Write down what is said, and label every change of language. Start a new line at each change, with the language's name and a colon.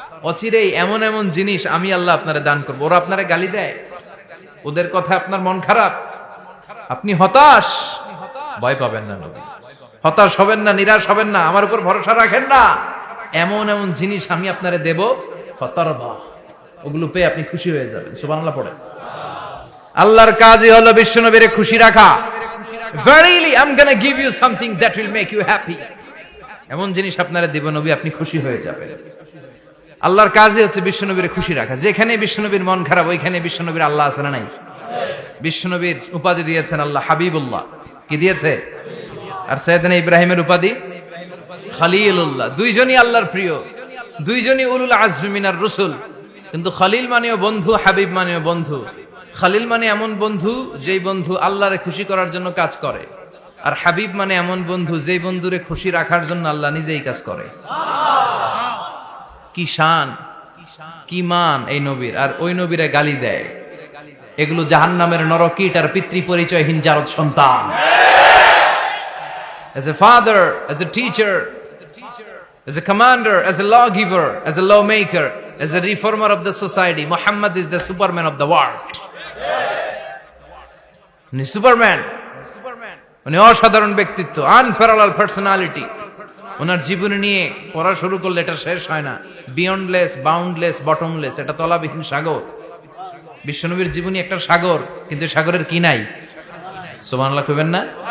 Bangla: অচিরেই এমন এমন জিনিস আমি আল্লাহ আপনারে দান করব। ওরা আপনারে গালি দেয়, ওদের কথা আপনার মন খারাপ, আপনি হতাশ, ভয় পাবেন না নবী, হতাশ হবেন না, নিরাশ হবেন না, আমার উপর ভরসা রাখেন না। এমন এমন জিনিস আমি আপনারে দেব, ফাতারদা, ওগুলো পেয়ে আপনি খুশি হয়ে যাবেন। সুবহানাল্লাহ পড়েন। আল্লাহর কাজই হলো বিশ্বনবীরে খুশি রাখা।
English: Verily I'm going to give you something that will make you happy.
Bangla: এমন জিনিস আপনারা দেব নবী, আপনি খুশি হয়ে যাবেন। আল্লাহর কাজই হচ্ছে বিশ্বনবীরে খুশি রাখা। যেখানে বিশ্বনবীর মন খারাপ, ওইখানে বিশ্বনবীর আল্লাহ আছে না নাই? বিশ্বনবীর উপাধি দিয়েছেন আল্লাহ হাবিবুল্লাহ। কি দিয়েছে? আর সাইয়েদনা ইব্রাহিমের উপাধি খলিলুল্লাহ। দুইজনই আল্লাহর প্রিয়, দুইজনই
Arabic: উলুল আজমি মিনার রাসূল।
Bangla: কিন্তু খলিল মানেও বন্ধু, হাবিব মানেও বন্ধু। খলিল মানে এমন বন্ধু যেই বন্ধু আল্লাহরে খুশি করার জন্য কাজ করে, আর হাবিব মানে এমন বন্ধু যেই বন্ধুরে খুশি রাখার জন্য আল্লাহ নিজেই কাজ করে। কি শান, কি মান এই নবীর! আর ওই নবীরে গালি দেয়। এগুলো জাহান্নামের নরকীট আর পিতৃ পরিচয়হীন জারদ সন্তান।
English: As a father, as a teacher, as a commander, as a lawgiver, as a lawmaker, as a reformer of the society, Muhammad is the Superman of the world.
Bangla: উনি সুপারম্যান, উনি অসাধারণ ব্যক্তিত্ব,
English: Unparalleled personality.
Bangla: ওনার জীবনী নিয়ে পড়া শুরু করলে এটা শেষ হয় না।
English: বিয়ন্ডলেস, boundless, bottomless,
Bangla: এটা তলাবিহীন সাগর। বিশ্বনবীর জীবনী একটা সাগর, কিন্তু সাগরের কি নাই? সুবহানাল্লাহ কইবেন না?